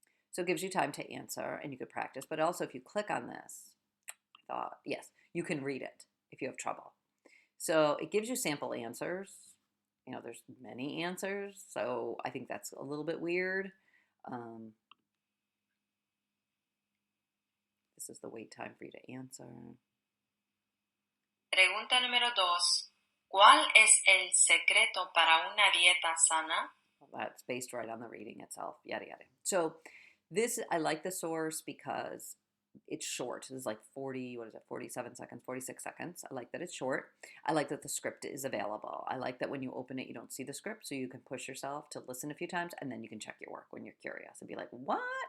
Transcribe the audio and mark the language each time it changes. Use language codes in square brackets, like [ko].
[en] So it gives you time to answer and you could practice. But also if you click on this, I thought, yes, you can read it if you have trouble. So it gives you sample answers. There's many answers, so I think that's a little bit weird. This is the wait time for you to answer. [es] Pregunta número 2. ¿Cuál es el secreto para una dieta sana? [en] Well, that's based right on the reading itself, yada, yada. So I like the source because it's short. It's like 47 seconds, 46 seconds. I like that it's short. I like that the script is available. I like that when you open it, you don't see the script, so you can push yourself to listen a few times, and then you can check your work when you're curious and be like, what?